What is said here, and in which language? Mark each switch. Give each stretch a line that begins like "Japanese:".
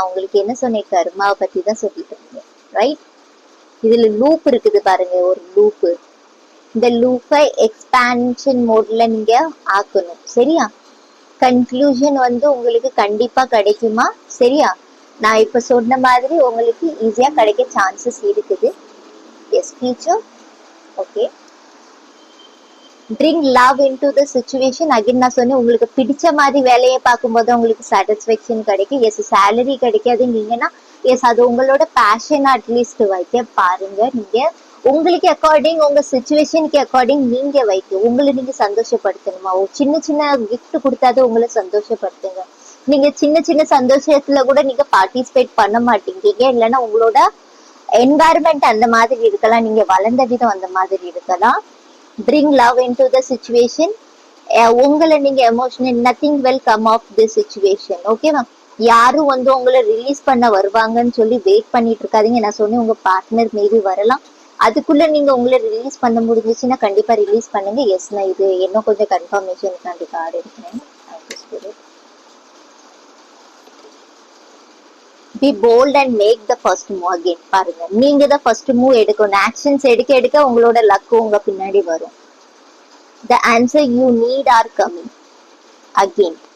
Tamil: நான் உங்களுக்கு என்ன சொன்னேன், கர்மாவை பத்தி தான் சொல்லிட்டு இருந்தேன், ரைட்? இதுல லூப் இருக்குது பாருங்க, ஒரு லூப்பு. இந்த லூப்பை எக்ஸ்பான்ஷன் மோட்ல நீங்க ஆக்கணும். சரியா? கன்க்ளூஷன் வந்து உங்களுக்கு கண்டிப்பா கிடைக்குமா? சரியா? நான் இப்ப சொன்ன மாதிரி உங்களுக்கு ஈஸியா கிடைக்க சான்சஸ் இருக்குது. S, future.
English: Okay, bring love into the situation.
Tamil: Again நான் சொன்னேன் உங்களுக்கு பிடிச்ச மாதிரி வேலையை பார்க்கும்போது உங்களுக்கு சாட்டிஸ்ஃபேக்ஷன் கிடைக்கும். எஸ், சேலரி கிடைக்காதுங்கீங்கன்னா எஸ் அது உங்களோட பேஷன் அட்லீஸ்ட் வைக்க பாருங்க. நீங்க உங்களுக்கு அக்கார்டிங், உங்க சுச்சுவேஷனுக்கு அக்கார்டிங் நீங்க வைக்க உங்களை நீங்க சந்தோஷப்படுத்தணுமா? சின்ன சின்ன கிஃப்ட் கொடுத்தாது உங்களை சந்தோஷப்படுத்துங்க. நீங்க சின்ன சின்ன சந்தோஷத்துல கூட நீங்க பார்ட்டிசிபேட் பண்ண மாட்டீங்க. இல்லைன்னா உங்களோட என்வாயர்மெண்ட் அந்த மாதிரி இருக்கலாம், நீங்க வளர்ந்த விதம் அந்த மாதிரி இருக்கலாம்.
English: bring love into the situation.
Tamil: உங்களை நீங்க
English: Emotional nothing will come of the situation. ஓகேவா?
Tamil: யாரும் வந்து உங்களை ரிலீஸ் பண்ண வருவாங்கன்னு சொல்லி வெயிட் பண்ணிட்டு இருக்காதீங்க. நான் சொன்னேன் உங்க பார்ட்னர் மேபி வரலாம், அதுக்குள்ள நீங்க உங்களை ரிலீஸ் பண்ண முடிஞ்சிச்சுன்னா கண்டிப்பா ரிலீஸ் பண்ணுங்க. எஸ், நான் இது இன்னும் கொஞ்சம் கன்ஃபர்மேஷனுக்காண்டி கார்டு எடுக்கிறேன்.
English: spirit. Be bold and make the first move again.
Tamil: பாருங்க, நீங்க தான் ஃபர்ஸ்ட் மூவ் எடுக்கணும். ஆக்ஷன்ஸ் எடுக்க எடுக்க உங்களோட லக் உங்க பின்னாடி வரும்.
English: The answer you need are coming again.